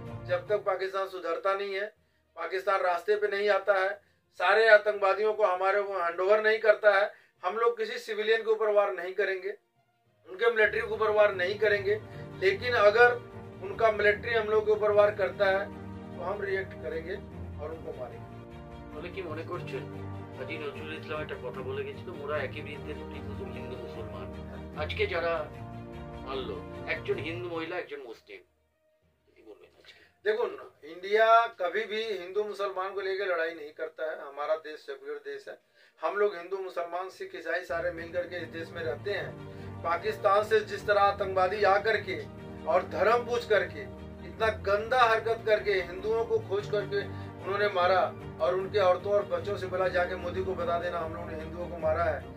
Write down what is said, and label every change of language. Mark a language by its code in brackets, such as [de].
[hi] जब तक पाकिस्तान सुधरता नहीं है, पाकिस्तान रास्ते पे नहीं आता है, सारे आतंकवादियों को हमारे को हैंडओवर नहीं करता है, हम लोग किसी सिविलियन के ऊपर वार नहीं करेंगे, उनके मिलिट्री के ऊपर वार नहीं करेंगे। लेकिन अगर उनका मिलिट्री हम लोग के ऊपर वार करता है तो हम रिएक्ट करेंगे और उनको मारेंगे। [bn] তাহলে কি মনে করছেন কাজী নজরুল ইসলাম একটা কথা বলে গেছিল, মোরা একই বৃন্তে দুটি কুসুম হিন্দু মুসলমান। আজকে যারা মানলো একজন হিন্দু মহিলা একজন মুসলিম, কি বলবেন আজকে? [hi] देखो इंडिया कभी भी हिंदू मुसलमान को लेकर लड़ाई नहीं करता है। हमारा देश सेकुलर देश है, हम लोग हिंदू मुसलमान सिख ईसाई सारे मिलकर के इस देश में रहते हैं। पाकिस्तान से जिस तरह आतंकवादी आकर के और धर्म पूछ करके इतना गंदा हरकत करके हिंदुओं को खोज करके उन्होंने मारा और उनके औरतों और बच्चों से बोला जाके मोदी को बता देना हम लोगों ने हिंदुओं को मारा है।